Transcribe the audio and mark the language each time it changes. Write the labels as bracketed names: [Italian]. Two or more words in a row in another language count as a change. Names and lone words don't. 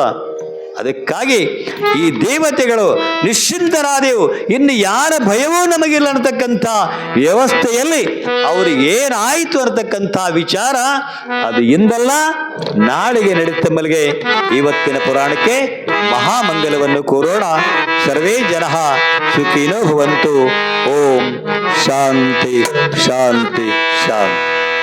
[Kannada] ಅದಕ್ಕಾಗಿ ಈ ದೇವತೆಗಳು ನಿಶ್ಚಿಂತರಾದೆವು, ಇನ್ನು ಯಾರ ಭಯವೂ ನಮಗಿಲ್ಲ ಅನ್ನತಕ್ಕಂಥ ವ್ಯವಸ್ಥೆಯಲ್ಲಿ ಅವ್ರಿಗೆ ಏನಾಯಿತು ಅನ್ನತಕ್ಕಂಥ ವಿಚಾರ ಅದು ಇಂದಲ್ಲ ನಾಳೆಗೆ ನಡೀತಂಬಲ್ಗೆ ಇವತ್ತಿನ ಪುರಾಣಕ್ಕೆ ಮಹಾಮಂಗಲವನ್ನು ಕೋರೋಣ. [Sanskrit] ಸರ್ವೇ ಜನಃ ಸುಖಿನೋ ಭವಂತು. ಓಂ ಶಾಂತಿ ಶಾಂತಿ ಶಾಂತಿ.